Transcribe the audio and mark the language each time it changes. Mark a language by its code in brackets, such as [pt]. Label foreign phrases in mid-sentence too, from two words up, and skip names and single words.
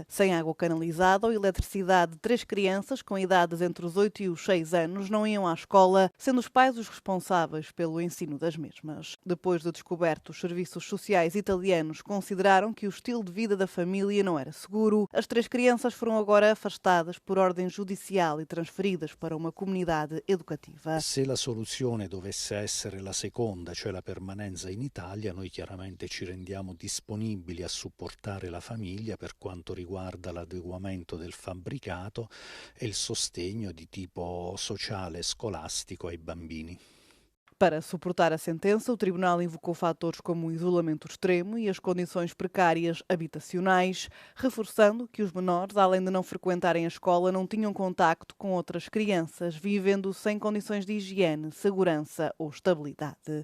[pt] Sem água canalizada ou eletricidade, 3 crianças com idades entre os 8 e os 6 anos não iam à escola, sendo os pais os responsáveis pelo ensino das mesmas. Depois de descoberto, os serviços sociais italianos consideraram que o estilo de vida da família não era seguro. As 3 crianças foram agora afastadas por ordem judicial e transferidas para uma comunidade educativa. [it] Se a soluzione dovesse essere la seconda, cioè la permanenza in Italia, noi chiaramente ci rendiamo disponibili a supportare la famiglia per quanto riguarda l'adeguamento del fabbricato e il sostegno di tipo sociale e scolastico ai bambini. [pt] Para suportar a sentença, o Tribunal invocou fatores como o isolamento extremo e as condições precárias habitacionais, reforçando que os menores, além de não frequentarem a escola, não tinham contacto com outras crianças, vivendo sem condições de higiene, segurança ou estabilidade.